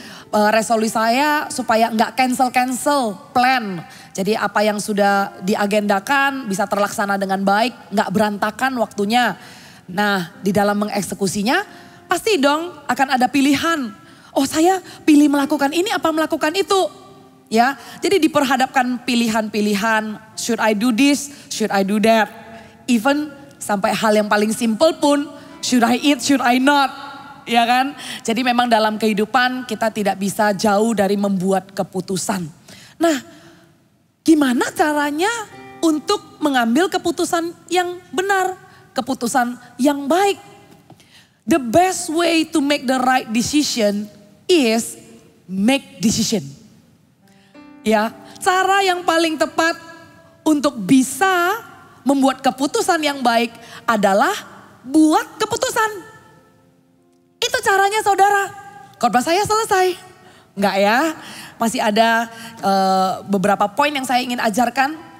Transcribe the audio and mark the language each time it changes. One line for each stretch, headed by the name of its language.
Indonesian: Resolusi saya supaya nggak cancel plan. Jadi apa yang sudah diagendakan bisa terlaksana dengan baik, nggak berantakan waktunya. Nah, di dalam mengeksekusinya pasti dong akan ada pilihan. Oh, saya pilih melakukan ini apa melakukan itu? Ya, jadi diperhadapkan pilihan-pilihan,
English: should I do this, should I do that.
Indonesian: Even sampai hal yang paling simple pun,
English: should I eat, should I not.
Indonesian: Ya kan? Jadi memang dalam kehidupan kita tidak bisa jauh dari membuat keputusan. Nah, gimana caranya untuk mengambil keputusan yang benar, keputusan yang baik?
English: The best way to make the right decision is make decision.
Indonesian: Ya, cara yang paling tepat untuk bisa membuat keputusan yang baik adalah buat keputusan. Itu caranya saudara. Khotbah saya selesai. Enggak ya, masih ada beberapa poin yang saya ingin ajarkan.